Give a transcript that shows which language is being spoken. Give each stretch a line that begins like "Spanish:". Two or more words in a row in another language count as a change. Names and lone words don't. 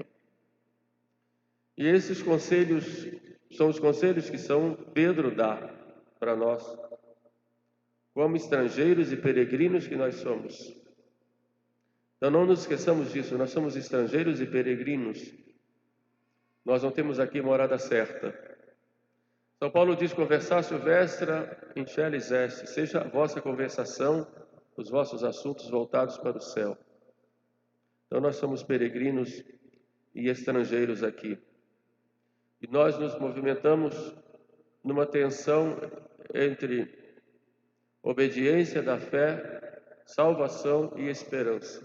Portuguese: E esses conselhos são os conselhos que São Pedro dá para nós, como estrangeiros e peregrinos que nós somos. Então não nos esqueçamos disso, nós somos estrangeiros e peregrinos. Nós não temos aqui morada certa. São Paulo diz:
Latin: conversatio vestra in celis est,
Portuguese: seja a vossa conversação, os vossos assuntos voltados para o céu. Então nós somos peregrinos e estrangeiros aqui. E nós nos movimentamos numa tensão entre obediência da fé, salvação e esperança.